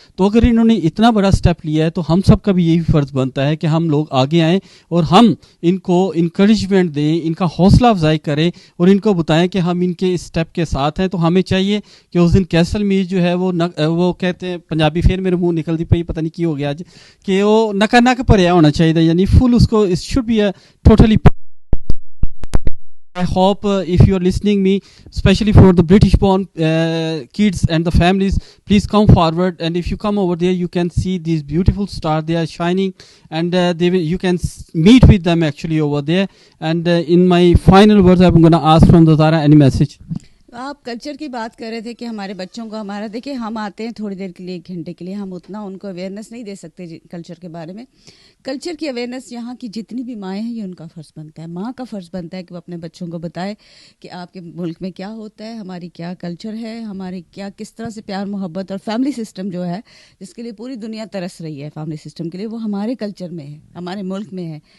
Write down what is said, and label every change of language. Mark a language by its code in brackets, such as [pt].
[ur] تو اگر انہوں نے اتنا بڑا سٹیپ لیا ہے تو ہم سب کا بھی یہی فرض بنتا ہے کہ ہم لوگ آگے آئیں اور ہم ان کو انکریجمنٹ دیں, ان کا حوصلہ افزائی کریں, اور ان کو بتائیں کہ ہم ان کے اس سٹیپ کے ساتھ ہیں. تو ہمیں چاہیے کہ اس دن کیسل میز جو ہے وہ کہتے ہیں پنجابی, [pa] پھر میرے منہ نکل دی پئی, پتہ نہیں کی ہو گیا آج, [ur] کہ وہ [pa] نکا نک بھریا ہونا چاہیے, [ur] یعنی فل اس کو [en] it should be a totally. I hope if you are listening me, especially for the British born kids and the families, please come forward, and if you come over there you can see these beautiful stars, they are shining, and you can meet with them actually over there. And in my final words I'm going to ask from the Zara, any message? [ur] آپ culture کی بات کر رہے تھے کہ ہمارے بچوں کو ہمارا دیکھیں, ہم آتے ہیں تھوڑی دیر کے لیے, 1 گھنٹے کے لیے, ہم اتنا ان کو اویئرنیس نہیں دے سکتے کلچر کے بارے میں. کلچر کی اویئرنیس یہاں کی جتنی بھی مائیں ہیں یہ ان کا فرض بنتا ہے. ماں کا فرض بنتا ہے کہ وہ اپنے بچوں کو بتائے کہ آپ کے ملک میں کیا ہوتا ہے, ہماری کیا کلچر ہے, ہماری کیا کس طرح سے پیار محبت اور فیملی سسٹم جو ہے جس کے لیے پوری دنیا ترس رہی ہے, فیملی سسٹم کے لیے, وہ ہمارے کلچر میں ہے, ہمارے ملک میں ہے.